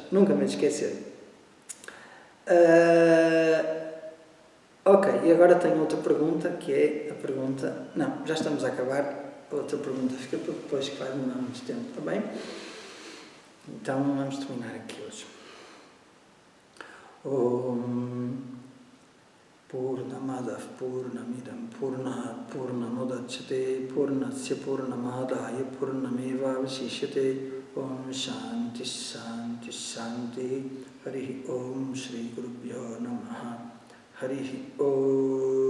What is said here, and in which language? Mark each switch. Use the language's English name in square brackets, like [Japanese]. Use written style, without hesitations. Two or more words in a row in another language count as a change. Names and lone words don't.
[Portuguese] Nunca me esquecer. Ok, e agora tenho outra pergunta, que é a pergunta... Não, já estamos a acabar. A outra pergunta fica para depois, que vai demorar muito tempo, está bem? Então, vamos terminar aqui hoje. [Sanskrit] ॐ पूर्णमदः पूर्णमिदं पूर्णमुदच्यते पूर्णस्य पूर्णमादाय पूर्णमेवावशिष्यते ॐ शान्तिः शान्तिः शान्तिः हरि ॐ श्री गुरुभ्यो नमः हरि ॐ